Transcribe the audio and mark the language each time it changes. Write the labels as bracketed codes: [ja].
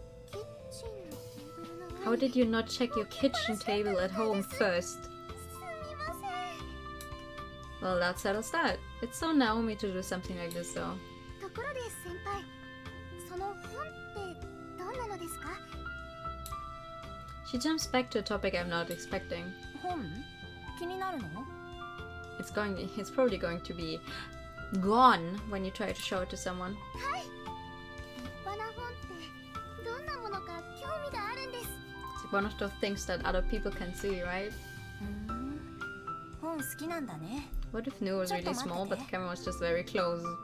[ja] キッチンのテーブルの上に。 [en] How did you not check your kitchen table at home first? [ja] すみません。 [en] Well, that settles that. It's so Naomi to do something like this, though. [ja] ところで先輩、その本ってどんなのですか？ [en] She jumps back to a topic I'm not expecting. [ja] 本？気になるの？ [en] It's probably going to be gone when you try to show it to someone. [ja] はい。立派な本ってどんなものか興味があるんです。 [en] It's like one of those things that other people can see, right? [ja] 本好きなんだね。 [en] What if New was really small, but the camera was just very close?